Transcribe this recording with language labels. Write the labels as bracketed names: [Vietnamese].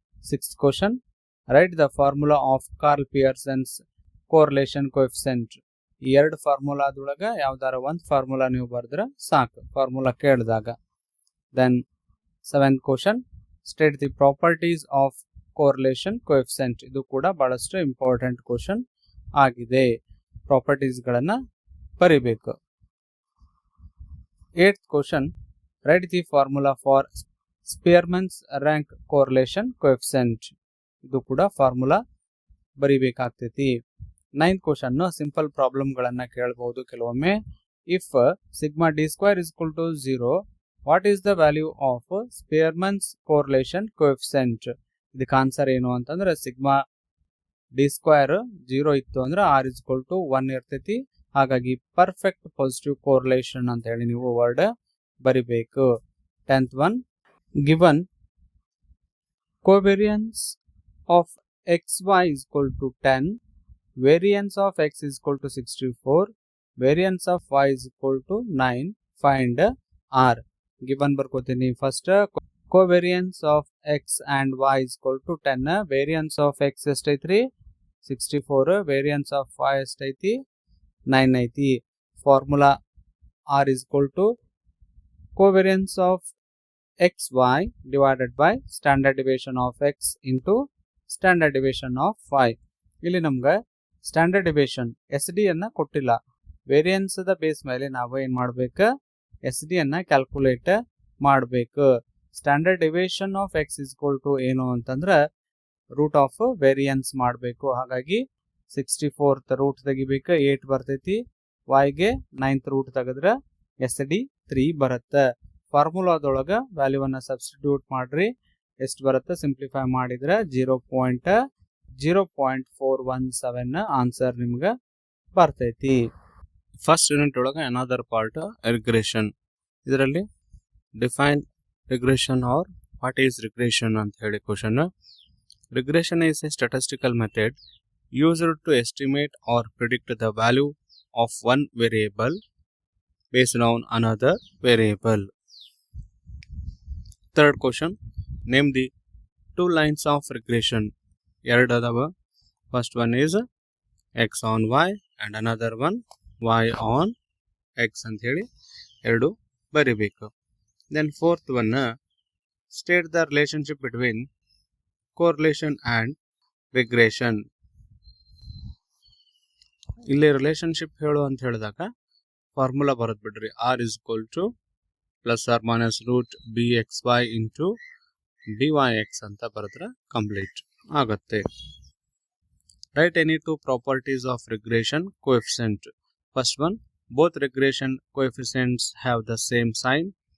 [English] Sixth question, write the formula of Carl Pearson's correlation coefficient. [Kannada] ಈ ಎರಡು ಫಾರ್ಮುಲಾದೊಳಗ ಯಾವ್ದಾರ ಒಂದು ಫಾರ್ಮುಲಾ ನೀವು ಬರೆದ್ರೆ ಸಾಕು ಫಾರ್ಮುಲಾ ಕೇಳಿದಾಗ. [English] Then seventh question, state the properties of correlation coefficient. [Kannada] ಇದು ಕೂಡ ಬಹಳಷ್ಟು ಇಂಪಾರ್ಟೆಂಟ್ ಕ್ವಶನ್ ಆಗಿದೆ, ಪ್ರಾಪರ್ಟೀಸ್ಗಳನ್ನು ಬರಿಬೇಕು. [English] Eighth question, write the formula for Spearman's rank correlation coefficient. [Kannada] ಇದು ಕೂಡ ಫಾರ್ಮುಲಾ ಬರಿಬೇಕಾಗ್ತೈತಿ. ನೈನ್ತ್ ಕ್ವಶನ್, ಸಿಂಪಲ್ ಪ್ರಾಬ್ಲಮ್ಗಳನ್ನು ಕೇಳಬಹುದು ಕೆಲವೊಮ್ಮೆ. [English] If sigma d square is equal to 0, what is the value of Spearman's correlation coefficient? [Kannada] ಇದಕ್ಕೆ ಆನ್ಸರ್ ಏನು ಅಂತಂದ್ರೆ ಸಿಗ್ಮಾ ಡಿ ಸ್ಕ್ವೇರ್ 0 ಇತ್ತು ಅಂದ್ರೆ [English] r is equal to 1 [Kannada] ಇರ್ತೈತಿ. ಹಾಗಾಗಿ ಪರ್ಫೆಕ್ಟ್ ಪಾಸಿಟಿವ್ ಕೋರಿಲೇಷನ್ ಅಂತ ಹೇಳಿ ನೀವು ವರ್ಡ್ ಬರಿಬೇಕು. [English] 10th one, given covariance of xy is equal to 10, variance of x is equal to 64, variance of y is equal to 9, find r. [Kannada] Given ಬರ್ಕೋತೀನಿ. [English] First covariance of x and y is equal to 10, variance of x ಎಷ್ಟೈತ್ರಿ 64, variance of y ಎಷ್ಟೈತಿ 9 ಐತಿ. Formula r is equal to covariance of xy divided by standard deviation of x into standard deviation of y. [Kannada] ಇಲ್ಲಿ ನಮ್ಗೆ standard division SD ಅನ್ನ ಕೊಟ್ಟಿಲ್ಲ. Variance the base ಮೇಲೆ ನಾವು ಏನ್ ಮಾಡ್ಬೇಕು, SD ಅನ್ನ ಕ್ಯಾಲ್ಕುಲೇಟ್ ಮಾಡಬೇಕು. [English] standard division of x is equal to [Kannada] ಏನು ಅಂತಂದ್ರೆ ರೂಟ್ ಆಫ್ ವೇರಿಯನ್ಸ್ ಮಾಡಬೇಕು. ಹಾಗಾಗಿ 64th ರೂಟ್ ತೆಗಿಬೇಕು, 8 ಬರ್ತೈತಿ. yಗೆ 9th ರೂಟ್ ತೆಗೆದ್ರೆ SD 3 ಬರುತ್ತೆ. ಫಾರ್ಮುಲಾದೊಳಗೆ ವ್ಯಾಲ್ಯೂವನ್ನು ಸಬ್ಸ್ಟಿಟ್ಯೂಟ್ ಮಾಡ್ರಿ, ಎಷ್ಟು ಬರುತ್ತೆ ಸಿಂಪ್ಲಿಫೈ ಮಾಡಿದ್ರೆ 0.417 ಆನ್ಸರ್ ನಿಮ್ಗೆ ಬರ್ತೈತಿ. ಫಸ್ಟ್ ಯೂನಿಟ್ ಒಳಗೆ ಅನದರ್ ಪಾರ್ಟ್ ರಿಗ್ರೆಷನ್. ಇದರಲ್ಲಿ define [English] Regression or what is regression ಅಂತ ಹೇಳಿ question. Regression is a statistical method used to estimate or predict the value of one variable based on another variable. Third question, name the two lines of regression. [Kannada] ಎರಡು ಅದಾವ. [English] First one is x on y and another one y on x [Kannada] ಅಂತ ಹೇಳಿ ಎರಡು ಬರಿಬೇಕು. [English] Then fourth one, state the relationship between correlation and regression. [Kannada] ಇಲ್ಲಿ relationship ಹೇಳು ಅಂತ ಹೇಳಿದಾಗ ಫಾರ್ಮುಲಾ ಬರೋದು ಬಿಡ್ರಿ. [English] r is equal to plus r minus root b x y into d y x [Kannada] ಅಂತ ಬರೆದ್ರೆ ಕಂಪ್ಲೀಟ್ ಆಗುತ್ತೆ. [English] Write any two properties of regression coefficient. First one, both regression coefficients have the same sign.